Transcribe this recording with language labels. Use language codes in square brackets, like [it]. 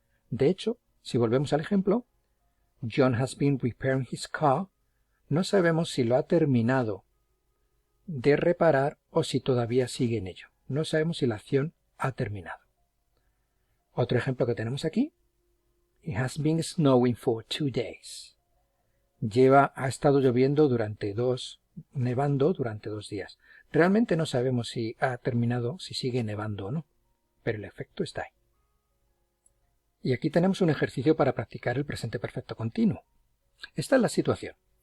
[es] De hecho, si volvemos al ejemplo, [en] John has been repairing his car, [es] no sabemos si lo ha terminado de reparar o si todavía sigue en ello. No sabemos si la acción ha terminado. Otro ejemplo que tenemos aquí. [en] It has been snowing for 2 days. [es] Ha estado lloviendo nevando durante 2 días. Realmente no sabemos si ha terminado, si sigue nevando o no, pero el efecto está ahí. Y aquí tenemos un ejercicio para practicar el presente perfecto continuo. Esta es la situación.